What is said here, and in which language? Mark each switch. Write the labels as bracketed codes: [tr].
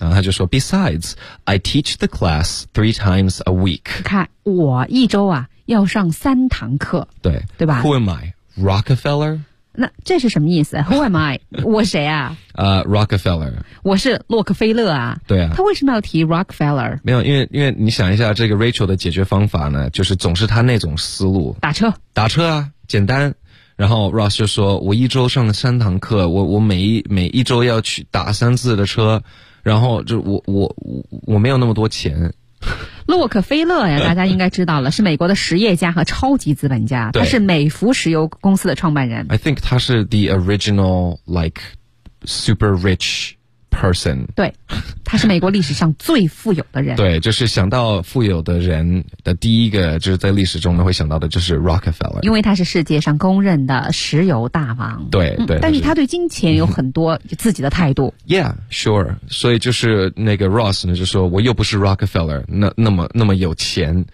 [zh] 然后他就说 [en] ,besides, I teach the class three times a week. [zh] 看我一周啊要上三堂课。对。对吧 [en] ?Who am I? Rockefeller? [zh] 那这是什么意思 ? [en] Who am I? [zh] 我谁啊 [en] Rockefeller. [zh] 我是洛克菲勒啊。对啊。他为什么要提 Rockefeller? 没有因为你想一下这个 Rachel 的解决方法呢就是总是他那种思路。打车。打车啊简单。然后 Ross 就说我一周上了三堂课我每一周要去打三次的车然后就我没有那么多钱。洛克菲勒呀大家应该知道了是美国的实业家和超级资本家他是美孚石油公司的创办人。 [en] I think [zh] 他是 [en] the original, like, super rich person. [zh] 对他是美国历史上最富有的人。对就是想到富有的人的第一个就是在历史中呢会想到的就是 Rockefeller。因为他是世界上公认的石油大王。对对、嗯。但是他对金钱有很多自己的态度。 [en] Yeah, sure. [zh] 所以就是那个 Ross 呢就说我又不是 Rockefeller, 那么有钱。